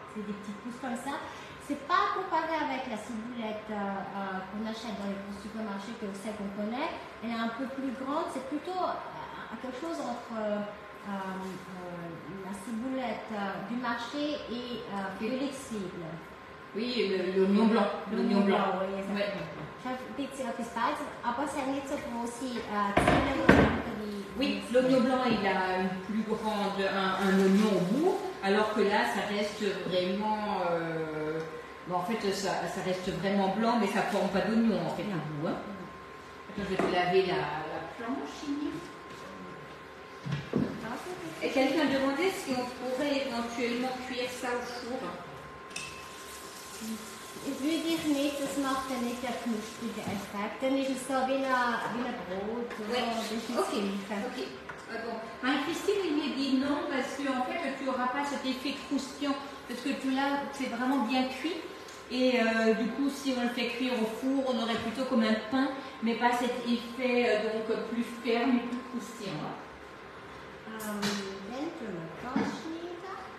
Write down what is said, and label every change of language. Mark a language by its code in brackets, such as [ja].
[fr] C'est des petites pousses comme ça. C'est pas comparé avec la ciboulette qu'on achète dans les supermarchés, que celle qu'on connaît. Elle est un peu plus grande. C'est plutôt quelque chose entre la ciboulette du marché et flexible. Oui, l'oignon blanc. L'oignon blanc. Oui, exactement. Ouais. [de] Ich habe ein bisschen etwas beides, aber es hat nicht so große Zwiebeln wie. [fr] Oui, l'oignon blanc, il a une plus grande, un oignon au bout, alors que là, ça reste vraiment. En fait, ça reste vraiment blanc, mais ça ne forme pas d'oignon en fait au bout. Hein. Attends, je vais te laver la planche, Igné. Et quelqu'un demandait si on pourrait éventuellement cuire ça au four. [de] Ich würde dich nicht, das macht ja nicht den knusprigen Effekt. Dann ist es so wie ein Brot. [fr] Ouais. [de] Das ist [fr] Ok. [de] nicht das Gleiche. [fr] Ok. Bon. Marie-Christine, il m'a dit non parce qu'en fait, tu n'auras pas cet effet croustillant parce que tu l'as, c'est vraiment bien cuit. Et du coup, si on le fait cuire au four, on aurait plutôt comme un pain, mais pas cet effet donc plus ferme et plus croustillant. [de] Dann tun wir Torschnitte.